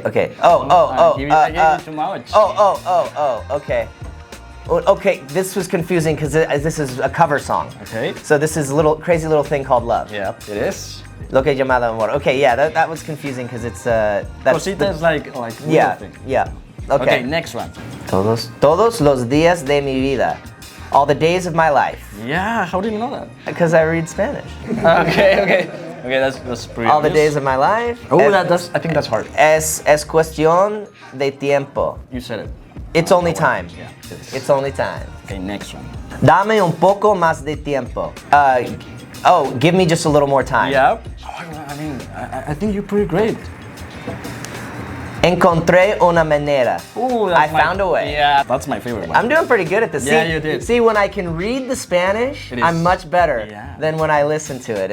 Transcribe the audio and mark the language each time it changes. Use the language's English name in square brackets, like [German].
[English] I gave you too much. Okay. Okay, this was confusing because this is a cover song. Okay. So this is a crazy little thing called Love. Yeah, it is. [Spanish] Loca llamada amor. [English] Okay, yeah, that was confusing because it's Cosita is like little thing. Yeah. Okay, next one. [Spanish] Todos los días de mi vida. [English] All the days of my life. Yeah, how do you know that? Because I read Spanish. Okay, that's pretty All the obvious. days of my life. Oh, I think that's hard. [Spanish] Es cuestión de tiempo. [English] You said it. It's only time. Yeah, it is. It's only time. Okay, next one. [Spanish] Dame un poco más de tiempo. [English] Give me just a little more time. Yeah. Oh, I mean, I think you're pretty great. [Spanish] Encontré una manera. [English] Ooh, I found a way. Yeah, that's my favorite one. I'm doing pretty good at this. Yeah, you did. See, when I can read the Spanish, I'm much better than when I listen to it.